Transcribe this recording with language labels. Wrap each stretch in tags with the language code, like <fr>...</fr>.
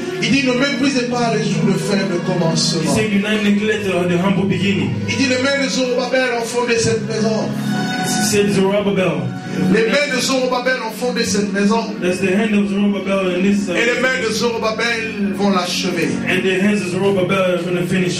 <fr>Il dit ne méprisez pas les jours de faible</fr> <en>He</en> <fr>commencement.</fr> <en>said, do not neglect the humble beginning.</en> <fr>Il dit les mains de Zorobabel ont fondé cette maison.</fr> <en>He said, Zerubbabel.</en> <fr>Les mains de Zorobabel ont fondé cette maison.</fr> <en>That's the hand of Zerubbabel in this</en> <fr>Et les mains de Zorobabel vont l'achever.</fr> <en>and the hands of Zerubbabel are going to finish</en>